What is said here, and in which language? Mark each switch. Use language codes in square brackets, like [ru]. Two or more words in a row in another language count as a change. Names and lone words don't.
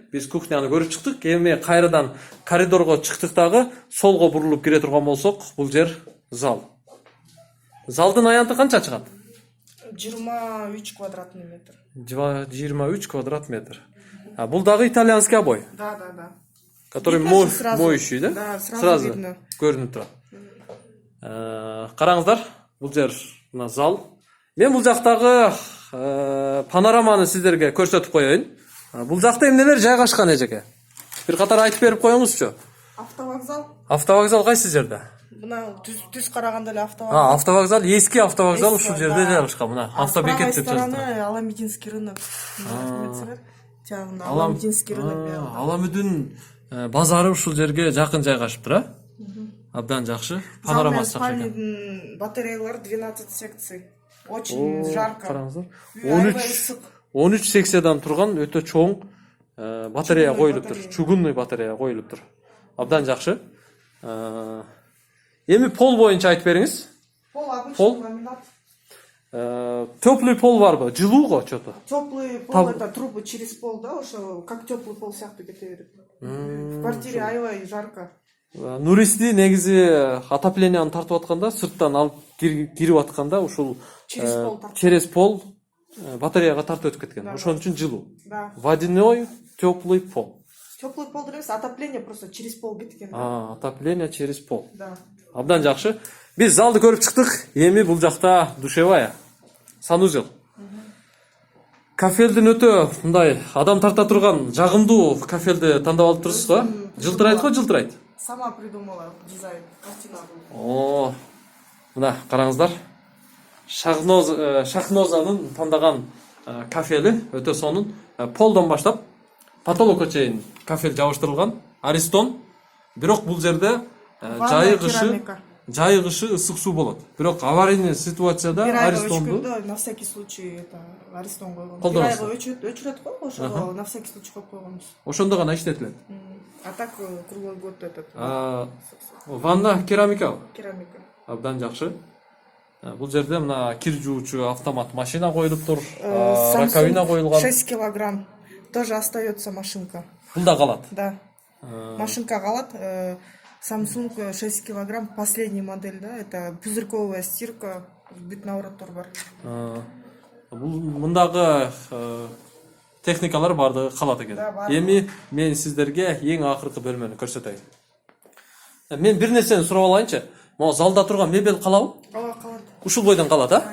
[ky] Биз кухняны көрүп чыктык. Эми кайрадан коридорго чыктык дагы, солго бурулуп кире турган болсок, бул жер зал. Залдын аянты канча чыгат? [ru] 23 квадратный метр. [ky] 23 квадрат метр. А бул дагы [ru] итальянский обой, Да. который Видно, сразу. моющий, да? Да, сразу видно. [ky] Көрүнүп турат. Караңыздар, бул жер мына зал. Мен бул жактагы панораманы сиздерге көрсөтүп коеюн. Бул жакта эмнелер жайгашкан эжеке? Бир катар айтып берип коюңузчу. Автовокзал. Автовокзал кайсы жерде? Мына түз караганда эле автовокзал. Автовокзал, эски автовокзал Эски, ушул жерде да. жайгашкан. Мына автобекет деп жазылган. [ru] стороны Аламединский рынок. Аламединский рынок. [ky] Аламүдүн базары ушул жерге жакын жайгашыптыр, а? Абдан жакшы. Панорамасы жакшы экен. Спальныйдын батареялары [ru] 12 секций. Очень жарко. [ky] Караңыздар. Аябай ысык. 13 секциядан турган өтө чоң батарея коюлуптур. Чугунный батарея коюлуптур. Абдан жакшы. Эми пол боюнча айтып бериңиз. [ru] Пол обычный Пол? ламинат. Теплый пол [ky] барбы? Жылууго что-то? [ru] Теплый пол это трубы через пол, да, ошо как теплый пол [ky] сяктуу кете берет. [ru] В квартире аябай жарко. [ky] Нуристи негизи отопленияны тартып атканда, сырттан алып кирип атканда ушул [ru] через пол [ky] батареяга тартып өтүп кеткен. Ошон үчүн жылуу. [ru] Да. Водяной теплый пол. Теплый пол емес, отопление просто через пол кеткен. Отопление через пол. Да. [ky] Абдан жакшы. Биз залды көрүп чыктык. Эми бул жакта душевая, санузел. Кафелдин өтө мындай адам тарта турган жагымдуу кафелди тандап алып турсуз го? Жылтырайт го, жылтырайт. [ru] Сама придумала дизайн, картина. [ky] Мына караңыздар. Шахнозанын тандаган кафели өтө сонун. Полдон баштап потолокко чейин кафел жабыштырылган. Аристон. Бирок бул жерде жайыгышы ысык суу болот. Бирок аварийный ситуацияда Аристонду [ru] на всякий случай это Аристон койгон. [ky] Колдоносуз. Өчүрөт го, ошо [ru] на всякий случай [ky] коюп койгонбуз. ошондо гана иштетилет. [ru] А так круглый год этот. [ky] Ванна керамика. Керамика. Абдан жакшы. Бул жерде мына кир жуучу автомат машина коюлуптур, раковина коюлган. 6 килограмм. [ru] Тоже остается машинка. [ky] Бул да калат. Да. Машинка калат. [ru] Samsung 6 килограмм, последний модель, да, это пузырьковая стирка, [ky] бүт навороттор бар. Бул мындагы техникалар бардыгы калат экен. Эми мен сиздерге эң акыркы бөлмөнү көрсөтөйүн. Мен бир нерсени сурап алайынчы. Могу залда турган мебель калабы? Ооба, калат. Ушул бойдон калат, а?